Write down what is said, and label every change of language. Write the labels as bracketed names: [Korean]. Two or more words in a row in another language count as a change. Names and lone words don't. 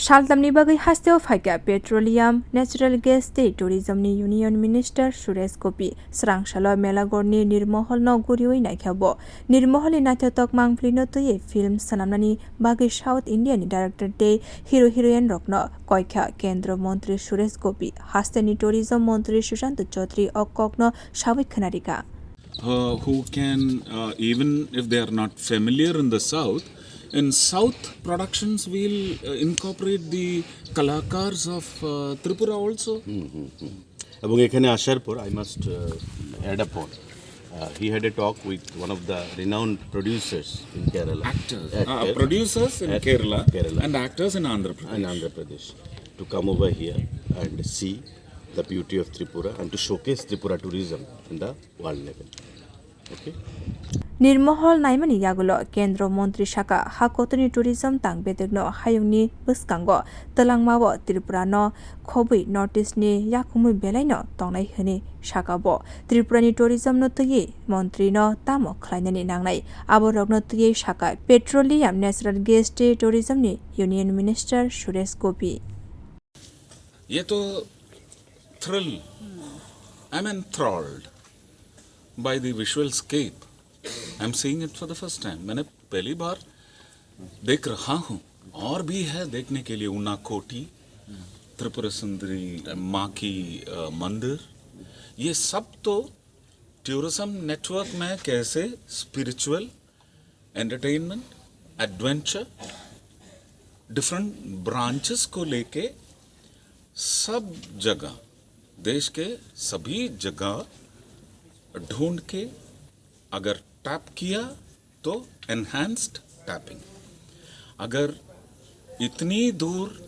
[Kok Borok] सालतामनि बागै हास्तेव फाइका [English] petroleum natural gas [Kok Borok] दै टुरिजमनि [English] union minister [Kok Borok] सुरेश गोपी स्रांसालो मेलागरनि निर्महल न गुरियै नायखाबो निर्महलनि नाथ्यतक मांफ्लिनो तयै फिल्म सनामनानि बागै साउथ इंडियानि डायरेक्टर दै [English] hero heroine [Kok Borok] रकनो कयखा [Hindi] केंद्र मंत्री [Kok Borok] सुरेश गोपी हास्तेनि टुरिजम मंत्री सुशांत चौधरी अककनो साबै खनारिका [English] who can even if they are not familiar in the south, in south productions we'll incorporate the kalakars of Tripura also. [Bangla] এবং এখানে আসার পর [English] I must add upon he had a talk with one of the renowned producers in Kerala. Producers in Kerala and actors in Andhra Pradesh to come over here and see the beauty of Tripura and to showcase Tripura tourism in the world level. Okay. [Kok Borok] निर्महल नायमानि यागुलो [Hindi] केंद्र मंत्री [Kok Borok] शाखा हाकोतनि टूरिज्म तांगबेदेगनो हायुंनि बसकांगो तलांगमावो त्रिपुरानो खबै नॉर्थ ईस्टनि याकुमुइ बेलायनो तंनाय हनि शाखाबो त्रिपुरानि टूरिज्मनो तयै मंत्रीनो तामो खलायनानि नांनाय आबरगनो तयै शाखा [English] petroleum natural gas [Kok Borok] टे टूरिज्मनि [English] union minister [Kok Borok] सुरेश गोपी [Hindi] ये तो [English] थ्रिल I am enthralled by the visual scape. I'm seeing it for the first time. [Hindi] मैंने पहली बार देख रहा हूँ और भी है देखने के लिए उनाकोटी त्रिपुरा सुंदरी माँ की मंदिर ये सब तो टूरिज्म नेटवर्क में कैसे [English] spiritual entertainment adventure different branches [Hindi] को लेके सब जगह देश के सभी जगह ढूंढ के अगर टैप किया तो [English] enhanced tapping [Hindi] अगर इतनी दूर